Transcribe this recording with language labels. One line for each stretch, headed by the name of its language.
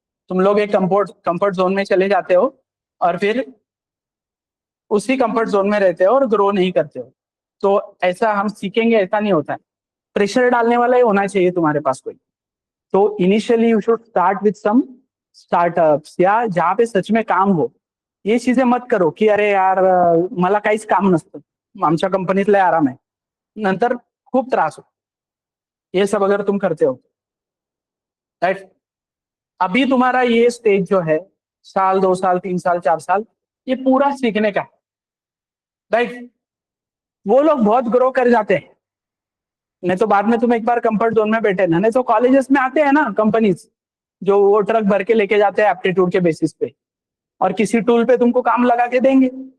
Hindi: तुम लोग एक कंफर्ट जोन में चले जाते हो और फिर उसी कंफर्ट जोन में रहते हो और ग्रो नहीं करते हो. तो ऐसा हम सीखेंगे ऐसा नहीं होता है. प्रेशर डालने वाला ही होना चाहिए तुम्हारे पास कोई.
English: तो initially you should start with some startups
Hindi: या जहाँ पे सच में काम हो. ये चीजें मत करो की अरे यार
Marathi: मला काहीच काम नसतं, आमच्या कंपनीत लय आराम आहे, नंतर खूप त्रास हो.
Hindi: ये सब अगर तुम करते हो, राइट. अभी तुम्हारा ये स्टेज जो है, साल 2 साल 3 साल 4 साल, ये पूरा सीखने का है. राइट. वो लोग बहुत ग्रो कर जाते हैं. नहीं तो बाद में तुम एक बार कंफर्ट जोन में बैठे ना, नहीं तो कॉलेजेस में आते हैं ना कंपनीज जो वो ट्रक भर के लेके जाते हैं एप्टीट्यूड के बेसिस पे, और किसी टूल पे तुमको काम लगा के देंगे.